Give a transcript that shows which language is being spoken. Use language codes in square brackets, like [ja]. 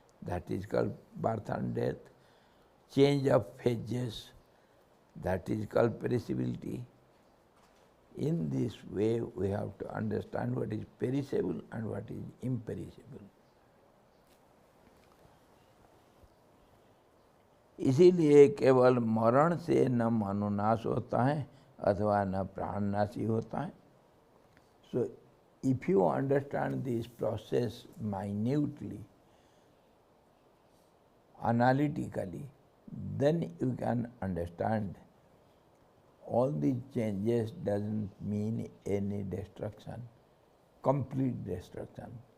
[en] That is called birth and death. Change of phases, that is called perishability. In this way, we have to understand what is perishable and what is imperishable. [hi] इसीलिए केवल मरण से न मनोनाश होता है अथवा न प्राणनाशी होता है. [en] So, if you understand this process minutely, analytically, then you can understand all these changes doesn't mean any destruction, complete destruction.